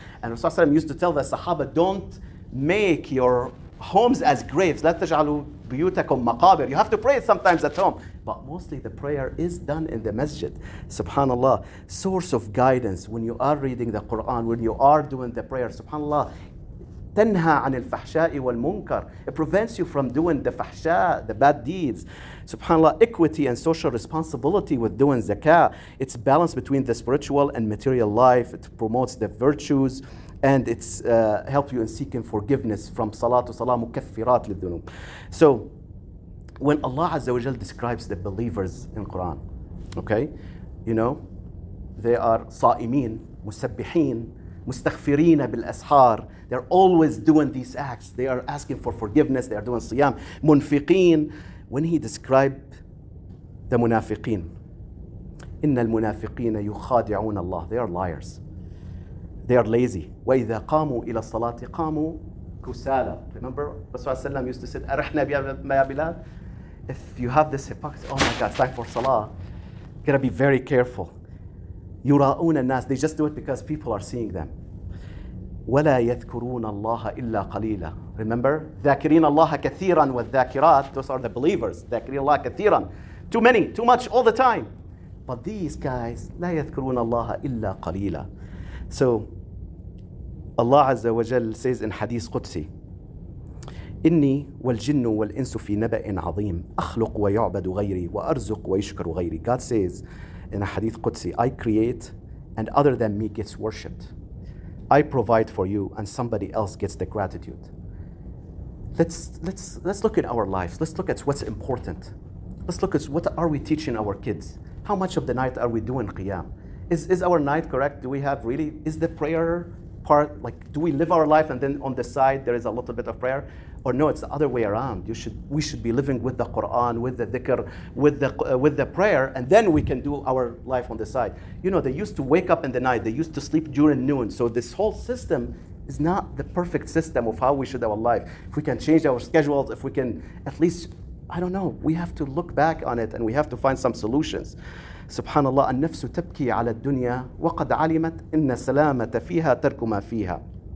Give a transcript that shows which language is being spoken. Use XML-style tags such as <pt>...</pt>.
<en>And Rasulullah used to tell the Sahaba, don't make your homes as graves.</en> <ar>لا تجعلوا بيوتكم مقابر.</ar> <en>You have to pray sometimes at home. But mostly the prayer is done in the masjid. Subhanallah. Source of guidance when you are reading the Quran, when you are doing the prayer. Subhanallah.</en> <ar>تنهى عن الفحشاء والمنكر.</ar> <en>It prevents you from doing the fahsha, the bad deeds. Subhanallah, equity and social responsibility with doing zakah. It's balance between the spiritual and material life. It promotes the virtues, and it's help you in seeking forgiveness from salah to salah, mukaffirat lidhunub. So when Allah Azza wa Jal describes the believers in Quran, okay, you know, they are</en> <ar>صائمين, مسبحين, مستغفرين بالأسحار.</ar> <en>They're always doing these acts. They are asking for forgiveness. They are doing siyam. Munfiqeen. When he described the munafiqeen,</en> <ar>إن المنافقين يخادعون الله.</ar> <en>They are liars. They are lazy.</en> <ar>وإذا قاموا إلى الصلاة قاموا كسالى.</ar> <en>Remember, Rasulullah used to say,</en> <ar>أرحنا يا بلال.</ar> <en>If you have this hypocrisy, oh my God, it's time for salah. You gotta be very careful.</en> <ar>يراؤون الناس.</ar> <en>They just do it because people are seeing them.</en> <ar>ولا يذكرون الله إلا قليلا.</ar> <en>Remember,</en> <ar>ذاكرين الله كثيرا والذاكرات.</ar> <en>Those are the believers.</en> <ar>ذاكرين الله كثيرا.</ar> <en>Too many, too much, all the time. But these guys,</en> <ar>لا يذكرون الله إلا قليلا.</ar> <en>So Allah Azza wa Jal says in Hadith Qudsi,</en> <ar>إني والجن والإنس في نبأ عظيم أخلق ويعبد غيري وأرزق ويشكر غيري.</ar> <en>God says in a Hadith Qudsi, I create and other than me gets worshipped. I provide for you and somebody else gets the gratitude. Let's look at our lives. Let's look at what's important. Let's look at what are we teaching our kids. How much of the night are we doing qiyam? Is our night correct? Do we have really, is the prayer part, like, do we live our life and then on the side there is a little bit of prayer? Or no, it's the other way around. We should be living with the Quran, with the dhikr, with the prayer, and then we can do our life on the side. You know, they used to wake up in the night, they used to sleep during noon. So this whole system is not the perfect system of how we should have our life. If we can change our schedules, if we can at least, I don't know, we have to look back on it and we have to find some solutions.</en> <ar>Subhanallah, النفس تبكي على الدنيا وقد علمت إن السلامة فيها ترك ما فيها.</ar>